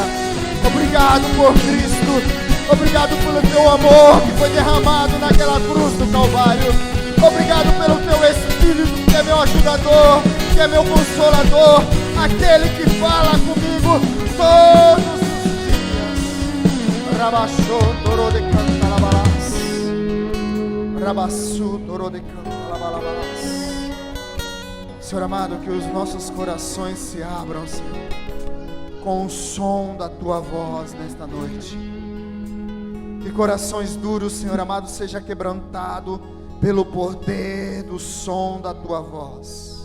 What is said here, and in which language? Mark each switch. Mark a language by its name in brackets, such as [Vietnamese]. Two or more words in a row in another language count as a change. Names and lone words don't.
[Portuguese] Obrigado por Cristo, obrigado pelo teu amor que foi derramado naquela cruz do Calvário. Obrigado pelo teu Espírito, que é meu ajudador, que é meu consolador, aquele que fala comigo todos os dias. Rabachou torô de cantalabalás, rabaçu torô de cantalabalás. Senhor amado, que os nossos corações se abram, Senhor, com o som da tua voz nesta noite. Que corações duros, Senhor amado, seja quebrantado pelo poder do som da tua voz.